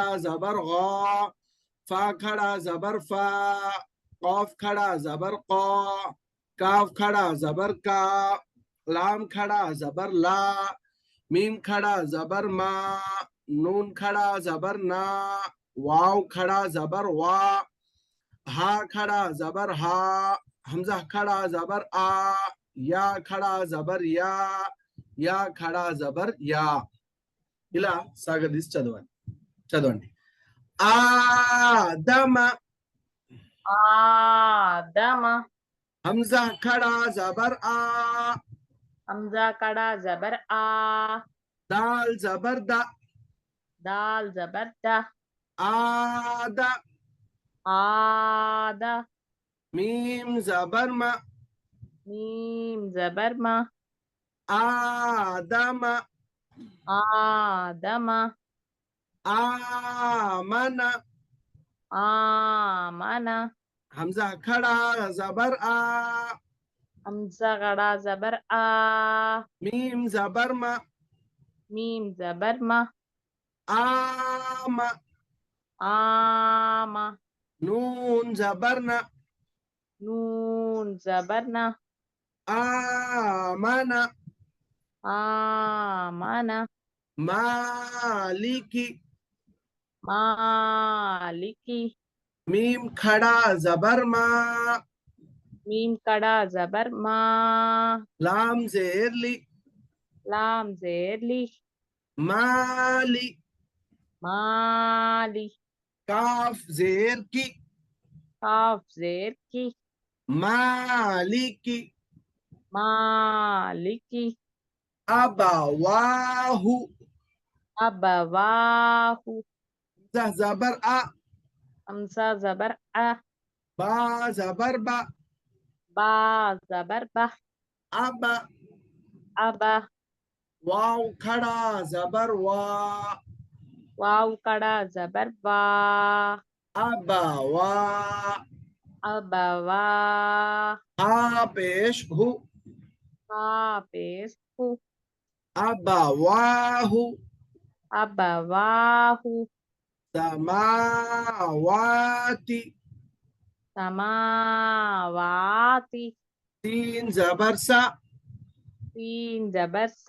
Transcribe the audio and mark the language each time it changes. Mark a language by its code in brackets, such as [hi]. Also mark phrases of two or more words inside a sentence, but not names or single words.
[hi] जबर गा, फा खड़ा जबर फा, कौफ खड़ा जबर qa, काफ खड़ा जबर का, लाम खड़ा जबर ला, मीम खड़ा जबर मा, नून खड़ा जबर ना, वाव खड़ा जबर वा, हा खड़ा जबर हा, हमजा खड़ा जबर आ, या खड़ा जबर या खड़ा जबर या. [te] ఇలా సాగదీసి చదవండి. ఆదమ, ఆదమ, [hi] हमजा खड़ा जबर आ, हमज़ा खड़ा जबर आ, दाल जबर दा, दाल जबर द, आद, ఆద, मीम जबर मा, मीम जबर म, आदम, ఆదమ, आमन, ఆమన, हमजा खड़ा जबर आ, हमज़ा खड़ा जबर आ, मीम जबर मा, मीम जबर म, आम, ఆమ, नून जबर न, नून जबर न, आमन, ఆమన, मालिकी, మాలికి, मीम खड़ा जबर मा, मीम खड़ा जबर मा, लाम जेरली, लाम ज़ेरलि, माली, మాలి, काफ जेर की, काफ ज़ेर कि, मालिकी, మాలికి, अबवाहु, అబవాహు, जबर आ, हमज़ा जबर अ, बा जबर बा, बा जबर ब, अब, అబ, वाव खड़ा जबर वा, वाव खड़ा जबर वा, अबवा, అబవా, आ पेश हु, हा पेश हु, अबवाहु, అబవాహు, समावाति, సమావాతి, तीन जबर सा, तीन जबर स,